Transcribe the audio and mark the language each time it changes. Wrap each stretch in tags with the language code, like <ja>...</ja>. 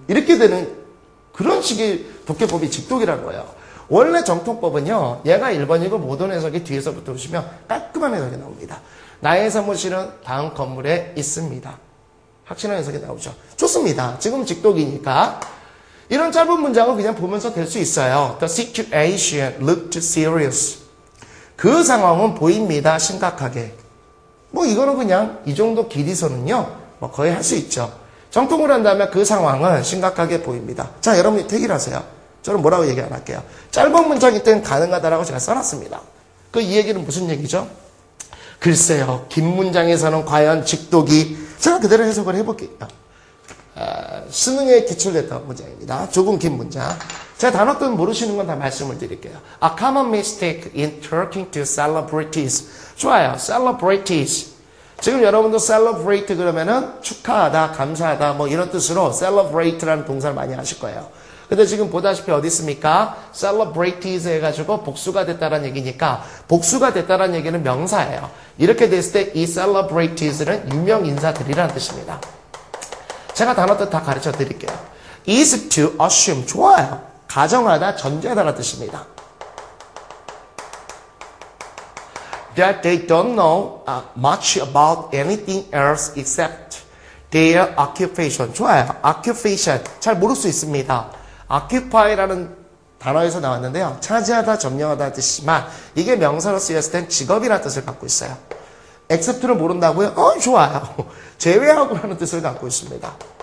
<ko>이렇게 되는 그런 식의 독해법이 직독이라는 거예요. 원래 정통법은요. 얘가 1번이고 모든 해석이 뒤에서부터 오시면 깔끔한 해석이 나옵니다. 나의 사무실은 다음 건물에 있습니다. 확실한 해석이 나오죠. 좋습니다. 지금 직독이니까 이런 짧은 문장은 그냥 보면서 될 수 있어요.</ko> <en>The situation looked serious.</en> <ko>그 상황은 보입니다. 심각하게. 뭐 이거는 그냥 이 정도 길이서는요. 뭐 거의 할 수 있죠. 정통을 한다면 그 상황은 심각하게 보입니다. 자, 여러분이 택일하세요. 저는 뭐라고 얘기 안 할게요. 짧은 문장일 땐 가능하다라고 제가 써놨습니다. 그 이 얘기는 무슨 얘기죠? 글쎄요. 긴 문장에서는 과연 직독이 제가 그대로 해석을 해볼게요. 수능에 기출됐던 문장입니다. 조금 긴 문장. 제가 단어들 모르시는 건 다 말씀을 드릴게요.</ko> <en>A common mistake in talking to celebrities.</en> <ko>좋아요. celebrities. 지금 여러분도 celebrate 그러면은 축하하다, 감사하다 뭐 이런 뜻으로 celebrate라는 동사를 많이 하실 거예요. 근데 지금 보다시피 어디 있습니까? celebrities 해가지고 복수가 됐다는 얘기니까 복수가 됐다는 얘기는 명사예요. 이렇게 됐을 때 이 celebraties는 유명 인사들이라는 뜻입니다. 제가 단어 뜻 다 가르쳐 드릴게요.</ko> <en>is to assume.</en> <ko>좋아요. 가정하다, 전제하다는 뜻입니다.</ko> <en>That they don't know much about anything else except their occupation.</en> <ko>좋아요. occupation. 잘 모를 수 있습니다. occupy라는 단어에서 나왔는데요. 차지하다, 점령하다 뜻이지만 이게 명사로 쓰였을 땐 직업이라는 뜻을 갖고 있어요. except를 모른다고요? 좋아요. 제외하고라는 뜻을 갖고 있습니다.</ko>